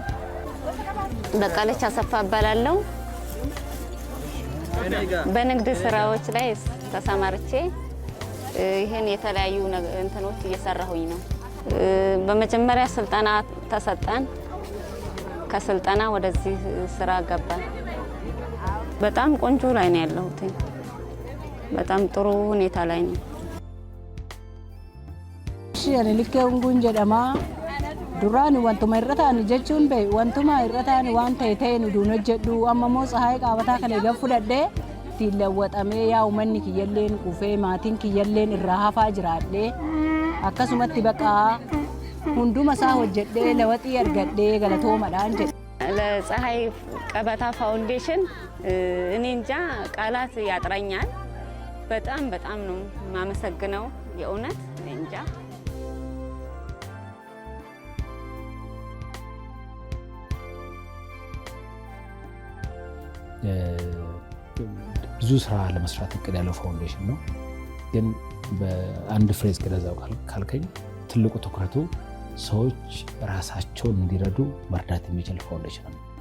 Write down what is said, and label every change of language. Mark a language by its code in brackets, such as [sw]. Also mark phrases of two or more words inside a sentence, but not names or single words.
[am] በቃለች አሰፋ እባላለሁ። በንግድ ስራዎች ላይ ተሰማርቼ ይሄን የተለያዩ እንትኖች እየሰራሁኝ ነው። በመጀመሪያ ስልጠና ተሰጠን። ከስልጠና ወደዚህ ስራ ገባን። በጣም ቆንጆ ላይ ነው ያለሁት። በጣም ጥሩ ሁኔታ ላይ ነው። [om] Shani likkeen kun jedhama. Duraani wantuma irra taa'an jechuun bahe wantuma irra taa'an waan ta'e nu duun hojjedhu amma moo Tsahaay Gaabataa kana egaa fudhadhee ittiin lawwaxamee yaa'u manni kiyyalleen kufee maatiin kiyyalleen irraa hafaa jiraadhee akkasumatti bakka hunduma isaa hojjedhee lawaxii argadhee galatoomadhaan jedhe. [am] ለፀሐይ ገበታ ፋውንዴሽን እኔ እንጃ ቃላት ያጥረኛል። በጣም ነው የማመሰግነው የእውነት እኔ እንጃ። ብዙ ስራ ለመስራት እቅድ ያለው ፋውንዴሽን ነው። ግን በአንድ ፍሬዝ ገለጻው ካልከኝ ትልቁ ትኩረቱ ሰዎች ራሳቸውን እንዲረዱ መርዳት የሚችል ፋውንዴሽን ነው።